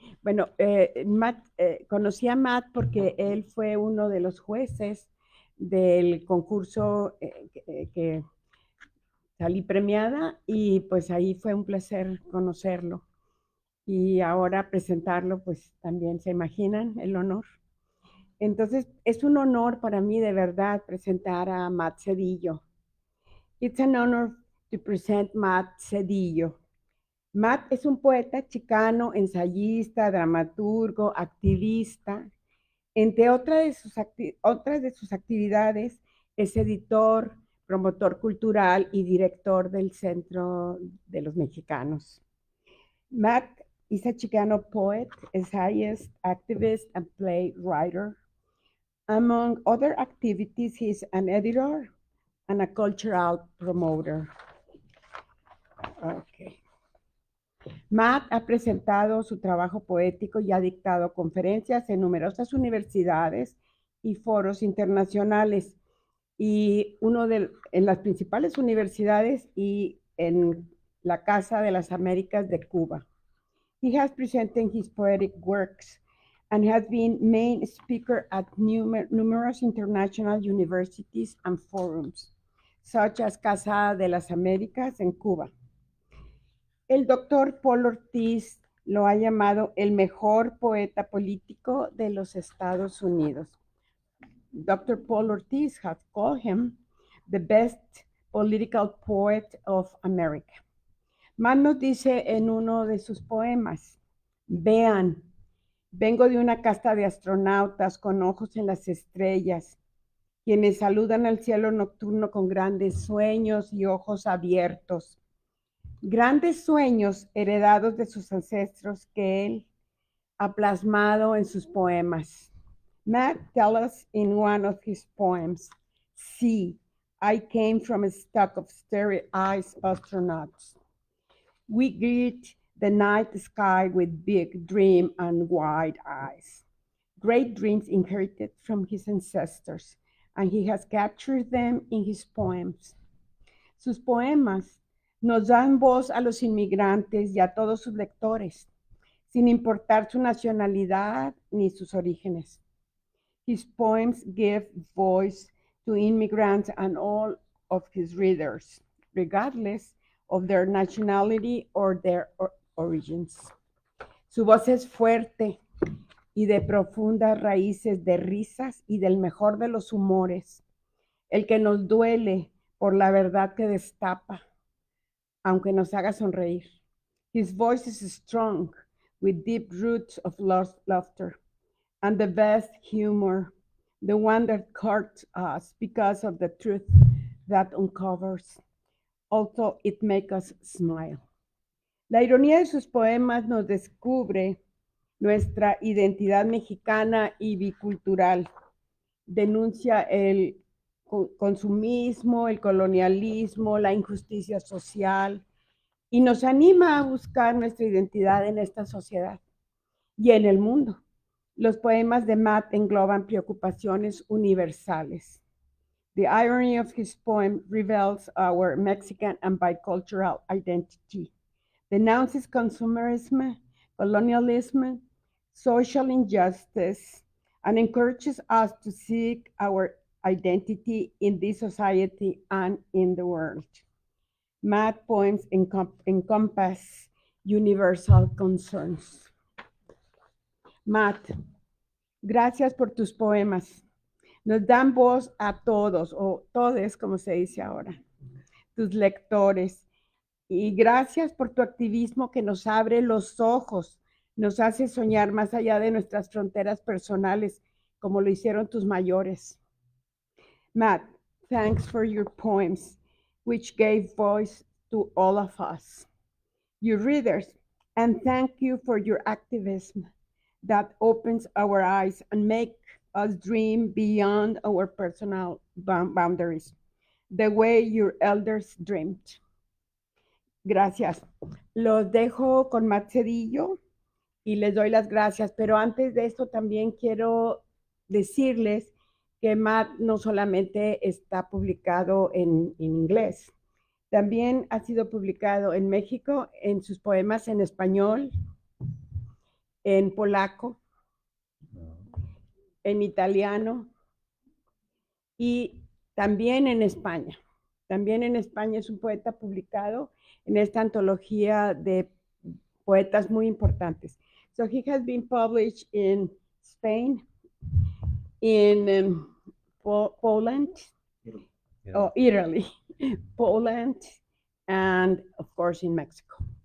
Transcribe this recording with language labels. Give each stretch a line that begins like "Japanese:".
Spanish: Bueno, conocí a Matt porque él fue uno de los jueces del concurso que salí premiada y pues ahí fue un placer conocerlo. Y ahora presentarlo, pues también se imaginan el honor. Entonces, es un honor para mí de verdad presentar a Matt Sedillo.
English: It's an honor to present Matt Sedillo.
Spanish: Matt es un poeta chicano, ensayista, dramaturgo, activista. Entre otras de sus actividades, es editor, promotor cultural y director del Centro de los Mexicanos.
English: Matt is a Chicano poet, essayist, activist, and playwright. Among other activities, he is an editor and a cultural promoter. Okay.
Spanish: Matt ha presentado su trabajo poético y ha dictado conferencias en numerosas universidades y foros internacionales, y en las principales universidades y en la Casa de las Américas de Cuba.
English: He has presented his poetic works and has been main speaker at numerous international universities and forums, such as Casa de las Américas en Cuba.
Spanish: El doctor Paul Ortiz lo ha llamado el mejor poeta político de los Estados Unidos.
English: Dr. Paul Ortiz has called him the best political poet of America.
Spanish: Matt nos dice en uno de sus poemas: vean, vengo de una casta de astronautas con ojos en las estrellas, quienes saludan al cielo nocturno con grandes sueños y ojos abiertos. Grandes sueños heredados de sus ancestros que él ha plasmado en sus poemas.
English: Matt tells us in one of his poems, see, I came from a stock of starry-eyed astronauts. We greet the night sky with big dream and wide eyes. Great dreams inherited from his ancestors, and he has captured them in his poems.
Spanish: Sus poemas nos dan voz a los inmigrantes y a todos sus lectores, sin importar su nacionalidad ni sus orígenes.
English: His poems give voice to immigrants and all of his readers, regardless of their nationality or their origins.
Spanish: Su voz es fuerte y de profundas raíces de risas y del mejor de los humores, el que nos duele por la verdad que destapa, aunque nos haga sonreír.
English: His voice is strong, with deep roots of laughter, and the best humor, the one that hurts us because of the truth that uncovers. Also, it makes us smile.
Spanish: La ironía de sus poemas nos descubre nuestra identidad mexicana y bicultural. Denuncia el consumismo, el colonialismo, la injusticia social y nos anima a buscar nuestra identidad en esta sociedad y en el mundo. Los poemas de Matt engloban preocupaciones universales.
English: The irony of his poem reveals our Mexican and bicultural identity, denounces consumerism, colonialism, social injustice, and encourages us to seek our identity in this society and in the world. Matt poems encompass universal concerns.
Spanish: Matt, gracias por tus poemas. Nos dan voz a todos, o todes, como se dice ahora, tus lectores. Y gracias por tu activismo que nos abre los ojos, nos hace soñar más allá de nuestras fronteras personales, como lo hicieron tus mayores.
English: Matt, thanks for your poems, which gave voice to all of us, your readers, and thank you for your activism that opens our eyes and make us dream beyond our personal boundaries, the way your elders dreamed.
Spanish: Gracias. Los dejo con Matt Sedillo y les doy las gracias, pero antes de esto también quiero decirles que Matt no solamente está publicado en inglés, también ha sido publicado en México en sus poemas en español, en polaco, en italiano y también en España. También en España es un poeta publicado en esta antología de poetas muy importantes.
English: So he has been published in Spain, in Poland, Italy, Poland, and of course in Mexico.